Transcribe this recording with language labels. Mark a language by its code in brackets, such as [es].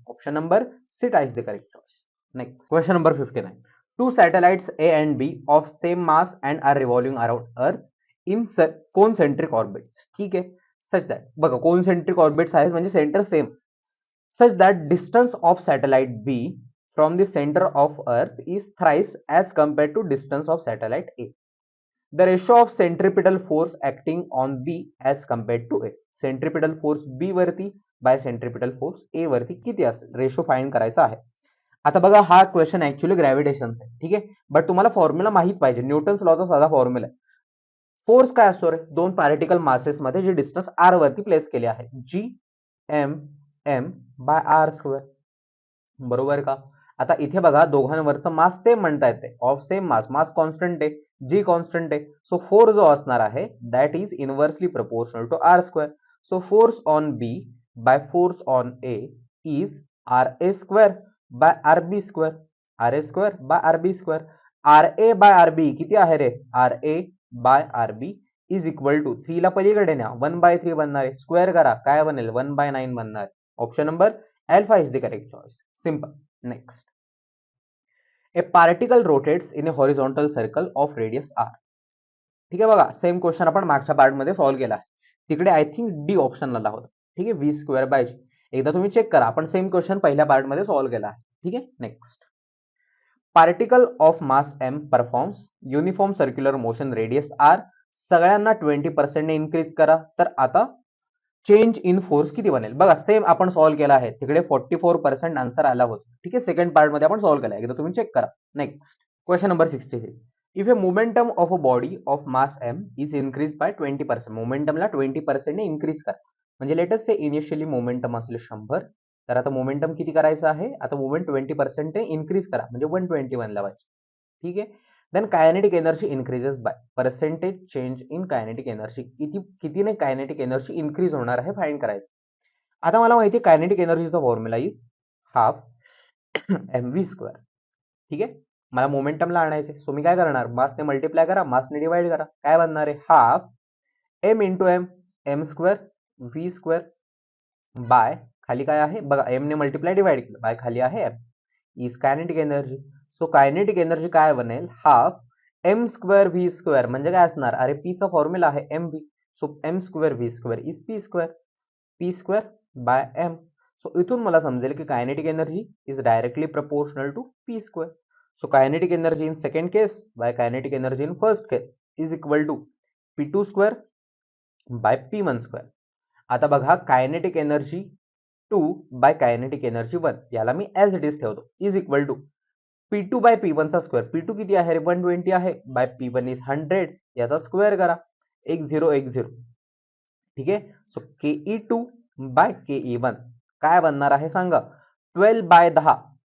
[en] Option number C is the correct choice. Next, question number 59. Two satellites A and B of same mass and are revolving around Earth in concentric orbits. [mr] ठीक आहे, [en] such that [mr] बघा concentric orbits आहेत म्हणजे centre same. [en] Such that distance of satellite B from the center of Earth is thrice as compared to distance of satellite A. The ratio of centripetal force acting on B as compared to A. [mr] Centripetal force B वरती by centripetal force A वरती किती असेल? Ratio find करायचा आहे. आता बघा हा question actually ग्रॅव्हिटेशनचा आहे. ठीक आहे, बट तुम्हाला फॉर्म्युला माहित पाहिजे. न्यूटन्स लॉचा साधा फॉर्म्युला आहे. फोर्स काय असतो रे? दोन पार्टिकल मासेस मध्ये जे डिस्टन्स r वरती प्लेस केले आहे. Gm/r². बरोबर का? आता इथे बघा दोघांवरचं मास सेम म्हणता येते. Of same mass. Mass constant आहे, जी कॉन्स्टंट आहे. सो फोर्स जो असणार आहे [en] That is inversely proportional to r². So force on B by force on A is RA² by RB². RA² by RB². [mr] RA by RB किती आहे रे? [en] RA by RB is equal to 3 [mr] ला पलीकडे न्या 1/3 बनणार आहे. स्क्वेअर करा काय बनेल? 1/9 बनणार आहे. [en] Option number alpha is the correct choice. Simple. Next, a particle rotates in a horizontal circle of radius r. [mr] ठीक आहे बघा सेम क्वेश्चन आपण मागच्या पार्ट मध्ये सॉल्व्ह केला आहे. तिकडे आय थिंक डी ऑप्शनला होता. ठीक आहे, v²/g. एकदा तुम्ही चेक करा. आपण सेम क्वेश्चन पहिल्या पार्ट मध्ये सॉल्व्ह केला आहे. ठीक आहे, next. [en] Particle of mass m performs uniform circular motion radius r. [mr] सगळ्यांना 20% ने इन्क्रीज करा. तर आता चेंज इन फोर्स किती बनेल? बघा सेम आपण सॉल्व्ह केला आहे. तिकडे 44% आन्सर आला होता. ठीक आहे, सेकंड पार्ट मध्ये आपण सॉल्व्ह केला. एकदा तुम्ही चेक करा. Next, question number 63. [en] If a momentum of a body of mass m is increase by 20%. [mr] मोमेंटमला 20% ने इन्क्रीज करा. म्हणजे लेटस से इनिशियली मोमेंटम असले 100. तर आता मोमेंटम किती करायचं आहे? आता मोमेंट 20% ने इन्क्रीज करा म्हणजे 120 बनला पाहिजे. [en] ठीक आहे, then kinetic energy increases by percentage change in kinetic energy. [mr] कितीने kinetic energy increase होणार आहे फाइंड करायचं. आता मला माहिती आहे kinetic एनर्जीचा formula [en] Is half mv². [mr] ठीक आहे, मला मोमेंटमला आणायचे. सो मी काय करणार? मासने मल्टिप्लाय करा, मासने डिवाइड करा. काय बनणार आहे? Half m into m m² v² bye खाली काय आहे बघा m ने मल्टिप्लाय डिवाइड केलं बाय खाली आहे m is kinetic energy. So kinetic energy काय बनेल? हाफ m² v² म्हणजे काय असणार? अरे p चा फॉर्म्युला आहे mv. [en] So M square V square is P square by M. [mr] So इथून मला समजेल की kinetic energy [en] Is directly proportional to P square. So kinetic energy in second case by kinetic energy in first case is equal to P2 square by P1 square. [mr] आता बघा kinetic energy 2 bye kinetic energy 1 याला मी as it is ठेवतो is equal to P2 bye P1 चा square. P2 किती आहे रे 120 आहे bye P1 is 100 याचा square करा 1010. ठीक आहे. सो Ke2 बाय Ke1 काय बनणार आहे सांगा 12 बाय 10.